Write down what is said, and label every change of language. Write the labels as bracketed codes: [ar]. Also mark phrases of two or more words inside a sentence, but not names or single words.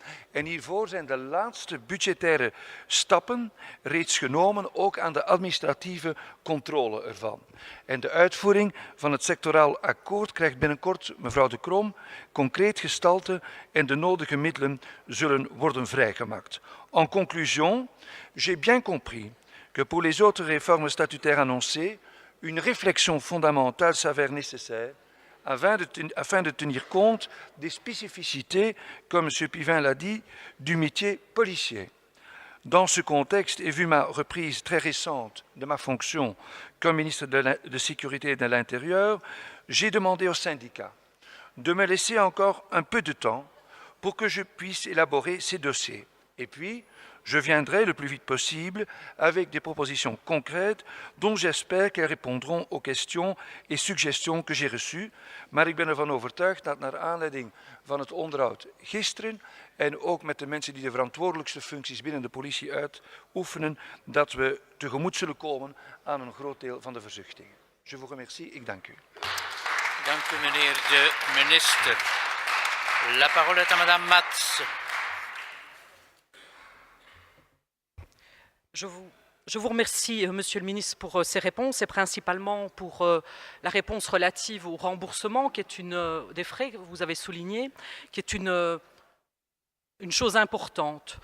[nl] En hiervoor zijn de laatste budgettaire stappen reeds genomen, ook aan de administratieve controle ervan. En de uitvoering van het sectoraal akkoord krijgt binnenkort, mevrouw de Crom, concreet gestalte en de nodige middelen zullen worden vrijgemaakt. [fr] En conclusion, j'ai bien compris que pour les autres réformes statutaires annoncées, une réflexion fondamentale s'avère nécessaire afin de tenir compte des spécificités, comme M. Pivin l'a dit, du métier policier. Dans ce contexte, et vu ma reprise très récente de ma fonction comme ministre de Sécurité et de l'Intérieur, j'ai demandé aux syndicats de me laisser encore un peu de temps pour que je puisse élaborer ces dossiers. Et puis, je viendrai le plus vite possible avec des propositions concrètes dont j'espère qu'elles répondront aux questions et suggestions que j'ai reçues. [nl] Maar ik ben ervan overtuigd dat naar aanleiding van het onderhoud gisteren en ook met de mensen die de verantwoordelijkste functies binnen de politie uitoefenen, dat we tegemoet zullen komen aan een groot deel van de verzuchtingen. [fr] Je vous remercie, [nl] ik dank u. Dank u, meneer de minister. [fr] La parole est à Madame Mats. Je vous remercie, Monsieur le ministre, pour ces réponses et principalement pour la réponse relative au remboursement, qui est une des frais que vous avez souligné, qui est une chose importante.